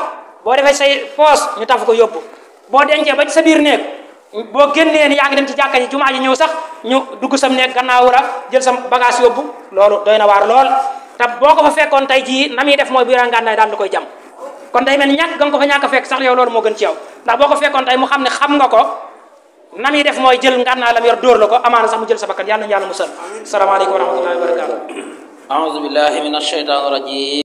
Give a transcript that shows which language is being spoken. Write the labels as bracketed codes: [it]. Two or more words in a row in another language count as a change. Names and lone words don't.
[wo] boo defee say poos ñu taf ko yóbbu boo dencee ba ci sa biir néeg boo génnee ni yaa ngi dem ci jàkka ji jumaa ji ñëw sax ñu dugg sam néeg gannaaw la jël sa bagage yóbbu loolu doy na waar lool te boo ko fa fekkoon tey jii na muy def mooy bu yore ngànnaay daal di koy jam kon day mel ni ñàkk nga ko fa ñàkk a fekk sax yow loolu moo gën ci yow ndax boo ko fekkoon tey mu xam ne xam nga ko na muy def mooy jël ngànnaay la mu yor dóor la ko amaana sax mu jël sa bakkan yàlla na yàlla musal [ar] السلام عليكم ورحمة الله وبركاته أعوذ بالله من الشيطان الرجيم